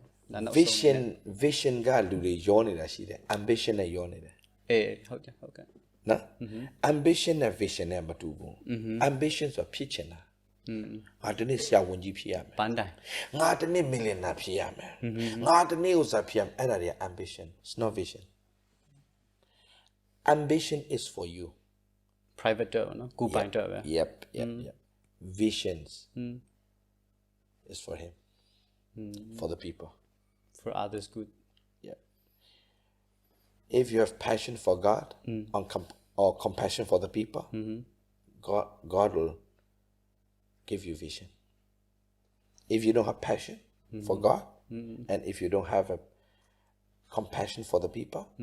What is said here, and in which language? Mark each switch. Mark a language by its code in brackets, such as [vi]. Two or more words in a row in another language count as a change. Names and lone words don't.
[my] vision ကလူတွေရောနေတာရှိတယ် ambition နဲ့ရောနေတယ် ဟုတ်ကဲ့ နော် ambition နဲ့ vision နဲ့မတူဘူး ambition ဆိုတာဖြစ်ချင်တာငါတနေ့ဆရာဝန်ကြီးဖြစ်ရမယ် ပန်းတိုင် ငါတနေ့ millionaire ဖြစ်ရမယ်ငါတနေ့ဥစ္စာဖြစ်ရမယ်အဲ့ဒါတွေက [en] ambition it's not vision ambition is for you [my] private တော့နော်ကိုပိုင်တော့ပဲ [en] yep visions is for him for the people for others good yeah if you have passion for God or compassion for the people God will give you vision if you don't have passion for God and if you don't have a compassion for the people